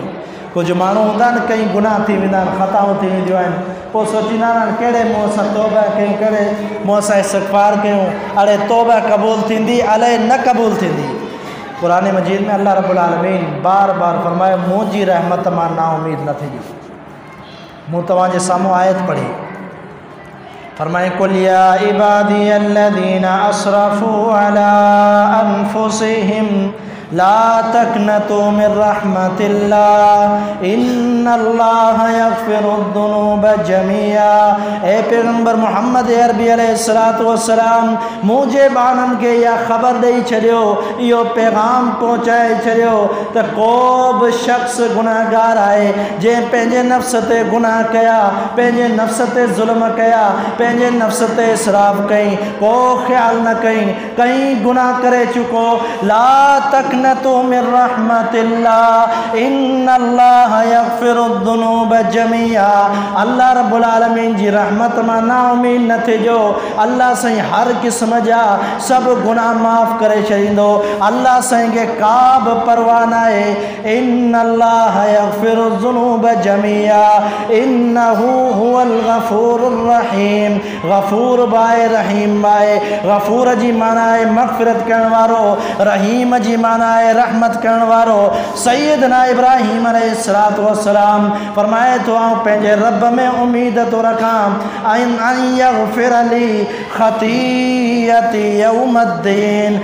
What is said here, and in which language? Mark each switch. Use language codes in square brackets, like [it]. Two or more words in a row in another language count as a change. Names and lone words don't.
[sd] कुझु माण्हू हूंदा आहिनि, कई गुनाह थी वेंदा आहिनि, ख़ताऊं थी वेंदियूं आहिनि, पोइ सोचींदा आहिनि कहिड़े मुंहं सां तौबा कयूं, कहिड़े मुंहं सां इस्तग़फ़ार कयूं, अड़े तौबा क़बूल थींदी, अलाए न क़बूल थींदी। कुरान मजीद में [ar] الله رب العالمين [sd] बार बार फरमाए मुंहिंजी रहमत मां नाउमीद न थिजो। मूं तव्हांजे साम्हूं आयत पढ़ी, फरमाए [ar] قل يا عبادي الذين أسرفوا على أنفسهم لا تقنطوا من رحمة الله إن الله يغفر الذنوب جميعا. [sd] ए पैगम्बर मोहम्मद अरबी [ar] عليه الصلاة والسلام [sd] मुझे बानन के या ख़बर ॾेई छॾियो, इहो पैगाम पहुचाए छॾियो त को बि शख़्स गुनाहगार आहे जंहिं पंहिंजे नफ़्स ते गुनाह कया, पंहिंजे नफ़्स ते ज़ुल्म कया, पंहिंजे नफ़्स ते इसराफ़ कई, को ख़्याल न कई, कई गुनाह करे चुको। [ar] لا تقنطوا من رحمة الله إن الله يغفر الذنوب جميعا. الله رب العالمين [sd] जी रहमत मां नाउमीद न थिजो। अल्लाह साईं हर क़िस्म जा सभु गुनाह माफ़ करे छॾींदो। अल्लाह साईं खे का बि परवाह न आहे। [ar] إن الله يغفر الذنوب جميعا إنه هو الغفور الرحيم. [sd] गफ़ूर बाए रहीम बाए। गफ़ूर जी माना आहे मग़फ़िरत करण वारो, रहीम जी माना आहे रहमत करण वारो। सैयदना इब्राहीम [ar] عليه الصلاة والسلام [sd] फरमाए तो आऊं पंहिंजे रब में उम्मीद तो रखां [ar] أن يغفر لي خطيئتي يوم الدين.